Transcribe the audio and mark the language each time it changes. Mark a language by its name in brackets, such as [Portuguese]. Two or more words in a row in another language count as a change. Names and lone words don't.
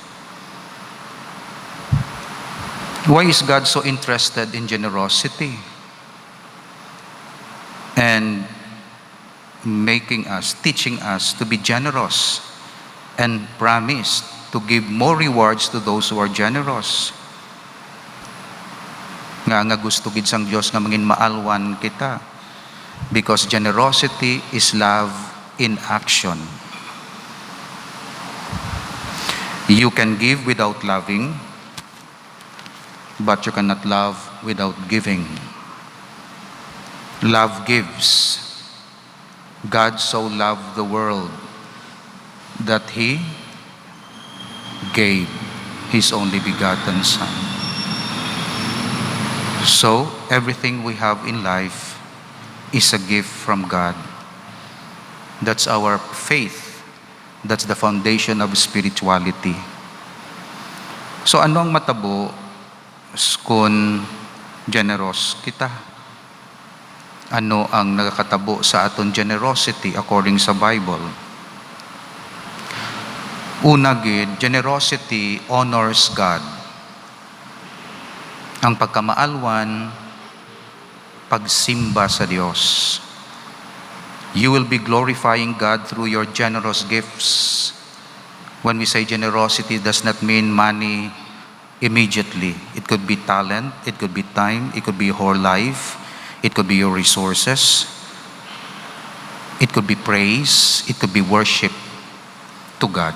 [English] Why is God so interested in generosity and teaching us to be generous and promise to give more rewards to those who are generous? [Hiligaynon] Nga gusto gid sang Dios nga mangin maalwan kita, [English] because generosity is love in action. You can give without loving, but you cannot love without giving. Love gives. God so loved the world that he gave his only begotten Son. So everything we have in life is a gift from God. That's our faith. That's the foundation of spirituality. [Hiligaynon] So ano ang matabo kung generous kita? Ano ang nagakatabo sa aton generosity according sa Bible? Una gid, [English] generosity honors God. [Hiligaynon] Ang pagkamaalwan, pagsimba sa Dios. [English] You will be glorifying God through your generous gifts. When we say generosity, does not mean money immediately. It could be talent, it could be time, it could be your whole life, it could be your resources, it could be praise, it could be worship to God.